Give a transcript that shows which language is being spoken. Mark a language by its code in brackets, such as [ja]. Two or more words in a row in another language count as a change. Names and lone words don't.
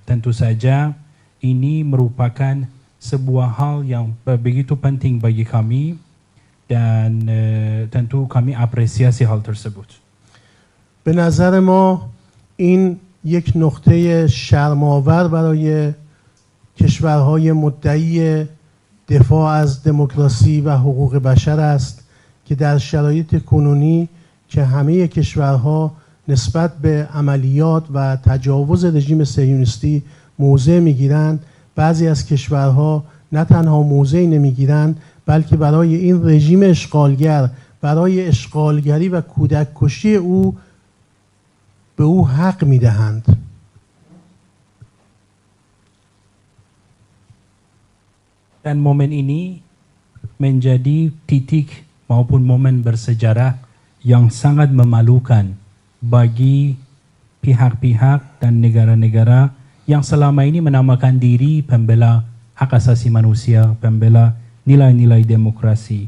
[id] Tentu saja ini merupakan sebuah hal yang begitu penting bagi kami dan tentu kami apresiasi hal tersebut. [fa] به نظر ما این یک نقطه شرم‌آور برای کشورهای مدعی دفاع از دموکراسی و حقوق بشر است که در شرایط کنونی که همه کشورها نسبت به عملیات و تجاوز رژیم صهیونیستی موضع میگیرند، بعضی از کشورها نه تنها موضعی نمیگیرند بلکه برای این رژیم اشغالگر، برای اشغالگری و کودک کشی او به او حق میدهند. [id] Dan momen ini menjadi titik maupun momen bersejarah yang sangat memalukan bagi pihak-pihak dan negara-negara yang selama ini menamakan diri pembela hak asasi manusia, pembela nilai-nilai demokrasi.